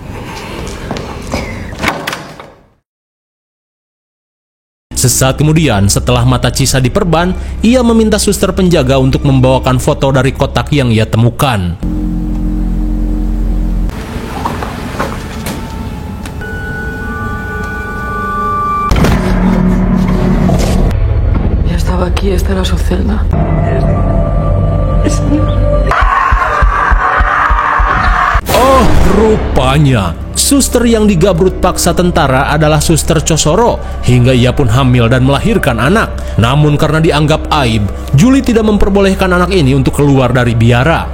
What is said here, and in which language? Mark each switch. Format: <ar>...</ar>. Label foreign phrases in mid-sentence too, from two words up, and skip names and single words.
<id>Sesaat kemudian, setelah mata Chisa diperban, ia meminta suster penjaga untuk membawakan foto dari kotak yang ia temukan.</id> <es>Ya estaba aquí, esta era su celda.</es> <id>Oh, Rupanya, suster yang digabrut paksa tentara adalah Suster Chosoro, hingga ia pun hamil dan melahirkan anak. Namun karena dianggap aib, Julie tidak memperbolehkan anak ini untuk keluar dari biara.</id>